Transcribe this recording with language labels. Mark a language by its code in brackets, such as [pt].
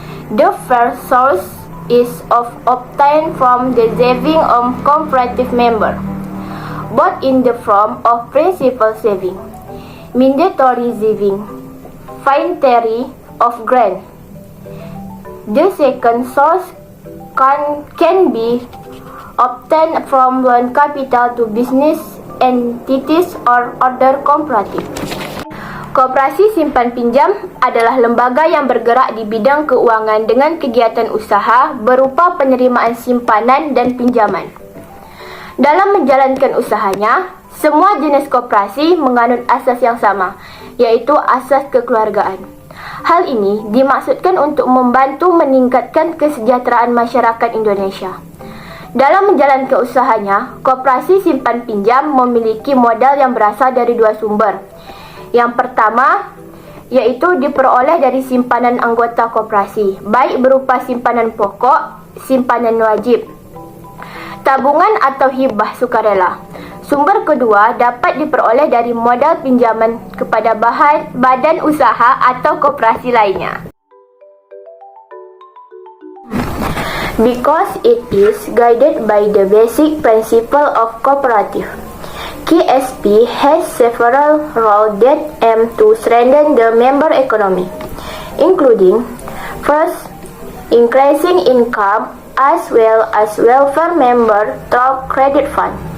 [en] The first source is obtained from the saving of cooperative member, both in the form of principal saving, mandatory saving, voluntary of grant. The second source can be obtained from loan capital to business entities or other cooperative. [id] Koperasi simpan pinjam adalah lembaga yang bergerak di bidang keuangan dengan kegiatan usaha berupa penerimaan simpanan dan pinjaman. Dalam menjalankan usahanya, semua jenis koperasi menganut asas yang sama, yaitu asas kekeluargaan. Hal ini dimaksudkan untuk membantu meningkatkan kesejahteraan masyarakat Indonesia. Dalam menjalankan usahanya, koperasi simpan pinjam memiliki modal yang berasal dari dua sumber. Yang pertama, yaitu diperoleh dari simpanan anggota koperasi, baik berupa simpanan pokok, simpanan wajib, tabungan atau hibah sukarela. Sumber kedua dapat diperoleh dari modal pinjaman kepada badan usaha atau koperasi lainnya. [en] Because it is guided by the basic principle of cooperative, KSP has several roles that aim to strengthen the member economy, including: first, increasing income as well as welfare member through credit fund.